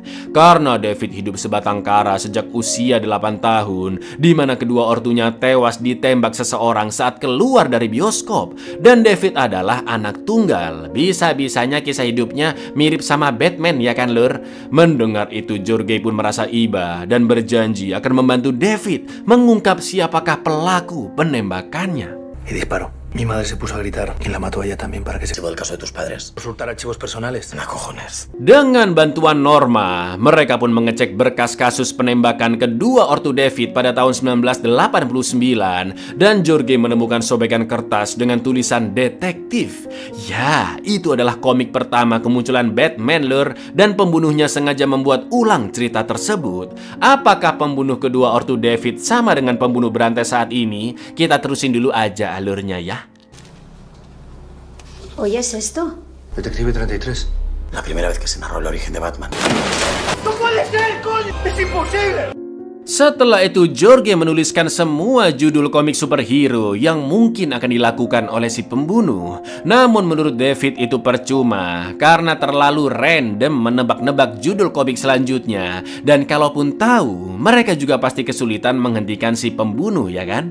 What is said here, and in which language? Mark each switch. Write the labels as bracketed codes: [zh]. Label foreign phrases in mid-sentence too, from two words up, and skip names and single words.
[id] Karena David hidup sebatang kara sejak usia 8 tahun, di mana kedua ortunya tewas ditembak seseorang saat keluar dari bioskop. Dan David adalah anak tunggal. Bisa-bisanya kisah hidupnya mirip sama Batman ya kan lur? Mendengar itu Jorge pun merasa iba dan berjanji akan membantu David mengungkap siapakah pelaku penembakannya. [es] Y disparo. Mi madre se puso a gritar y la mató a ella también para que se... ¿Llevó el caso de tus padres? ¿Consultar archivos personales? Nah, cojones. [id] Dengan bantuan Norma, mereka pun mengecek berkas kasus penembakan kedua ortu David pada tahun 1989 dan Jorge menemukan sobekan kertas dengan tulisan detektif. Ya, itu adalah komik pertama kemunculan Batman lur dan pembunuhnya sengaja membuat ulang cerita tersebut. Apakah pembunuh kedua ortu David sama dengan pembunuh berantai saat ini? Kita terusin dulu aja alurnya ya. [es] ¿Oyes esto? Detective 33. La primera vez que se narró el origen de Batman. ¡No puede ser, coño! ¡Es imposible! [id] Setelah itu Jorge menuliskan semua judul komik superhero yang mungkin akan dilakukan oleh si pembunuh. Namun menurut David itu percuma karena terlalu random menebak-nebak judul komik selanjutnya. Dan kalaupun tahu, mereka juga pasti kesulitan menghentikan si pembunuh ya kan?